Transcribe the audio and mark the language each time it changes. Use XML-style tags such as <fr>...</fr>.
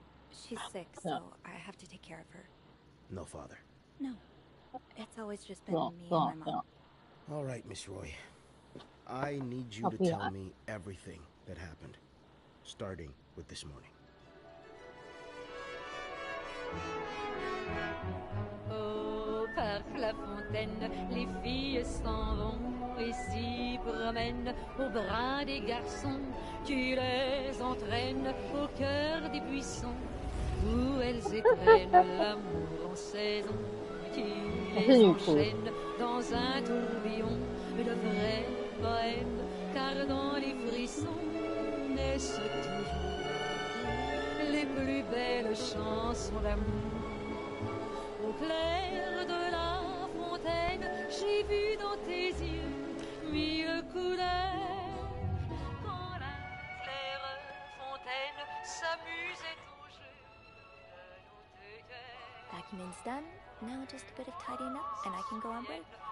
<en>She's sick, so I have to take care of her. No father? No. It's always just been me and my mom. All right, Miss Roy. I need you to tell me everything that happened, starting with this morning.</en> <fr>Au parc La Fontaine, les filles s'en vont et s'y promènent au bras des garçons. Tu les entraînes au cœur des buissons où elles éprennent l'amour en saison. Tu les enchaînes dans un tourbillon de vrai poème, car dans les frissons naissent toujours les plus belles chansons d'amour. Au clair de la fontaine, j'ai vu dans tes yeux mille couleurs. Quand la claire fontaine s'amusait au jeu de nos deux cœurs.</fr> <en>Document's done. Now just a bit of tidying up and I can go on break.</en>